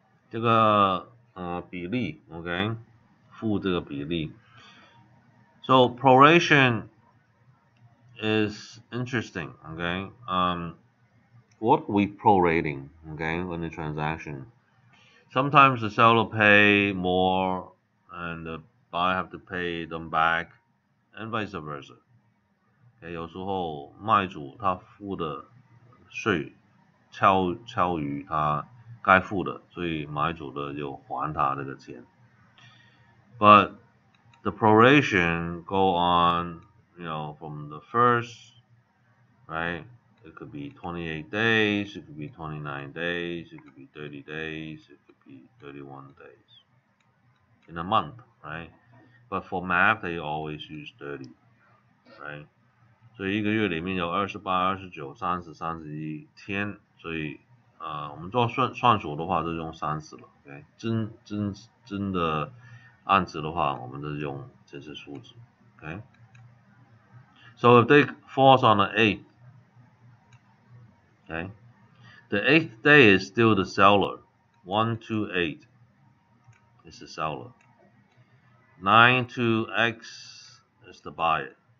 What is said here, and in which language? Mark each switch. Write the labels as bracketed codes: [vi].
[zh] 这个比例 ，OK， 负这个比例。 [en] So proration is interesting, okay? What are we prorating, okay, in the transaction? Sometimes the seller pay more and the buyer have to pay them back, and vice versa. [zh] Okay, 有时候卖主他付的税超于他该付的，所以买主的就还他这个钱。 [en] But the proration go on, from the first, right? It could be 28 days, it could be 29 days, it could be 30 days, it could be 31 days in a month, right? But for math, they always use 30, right? [zh] 所以一个月里面有28、29、30、31天，所以我们做算数的话就用30了 ，OK？ 真的按值的话，我们就用这些数字 [en] Okay. So if they falls on the 8th, okay, the 8th day is still the seller. 1 to 8 is the seller. 9 to X is the buyer.